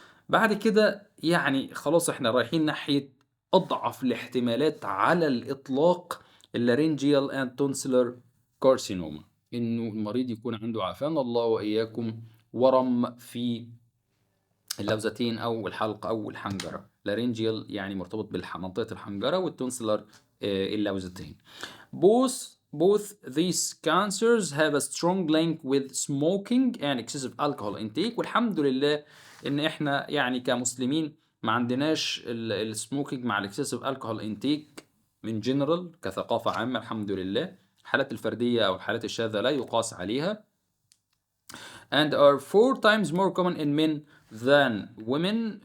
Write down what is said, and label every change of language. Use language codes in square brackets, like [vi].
[ar] بعد كده يعني خلاص احنا رايحين ناحيه اضعف الاحتمالات على الاطلاق، اللارينجيال اند تونسلر كارسينوما، انه المريض يكون عنده عافانا الله واياكم ورم في اللوزتين او الحلق او الحنجره. لارينجيال يعني مرتبط بمنطقه الحنجره، والتونسلر اللوزتين. [en] Both these cancers have a strong link with smoking and excessive alcohol intake. [ar] والحمد لله ان احنا يعني كمسلمين ما عندناش السموكينج مع الاكسسيف الكحول انتيك من جنرال كثقافة عامة، الحمد لله. الحالات الفردية او الحالات الشاذة لا يقاس عليها. [en] and are 4 times more common in men than women.